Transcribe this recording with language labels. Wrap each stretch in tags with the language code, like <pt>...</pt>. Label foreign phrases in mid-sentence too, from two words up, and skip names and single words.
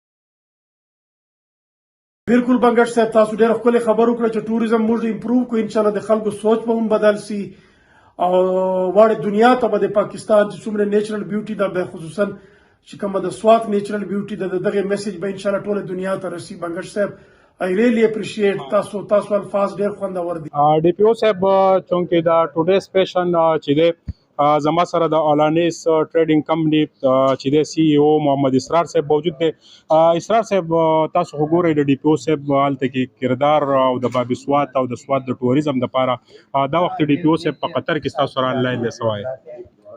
<ps>بالکل بنگش صاحب تاسو ډېره ښکلې خبر وکړه چې ټوریزم موږ امپروو کړو انشاءالله د خلکو سوچ به هم بدل سي او واړه دنیا ته به د پاکستان چې څومره</ps> <en>natural beauty</en> <ps>ده به خصوصا چې کومه د سوات</ps> <en>natural beauty</en> <ps>ده د دغه میسج به انشاءالله ټوله دنیا ته رسي بنگش صاحب</ps> <en>I really appreciate</en> <ps>تاسو الفاظ ډېر خوندور دي ډي پی او صاحب چونکې دا</ps> <en>today special</en> <ps>چې دی زما سره د اولانیس ټریډینګ کمپنی چې دی سی ای او محمد اسرار صاحب موجود دی اسرار صاحب تاسو خو ګورئ د ډي پی او صاحب هلته کې کردار او د باب سوات او د سوات د ټوریزم دپاره دا وخت ډي پی او صاحب په قطر کې ستاسو سره آنلاین دی څه وایئ</ps>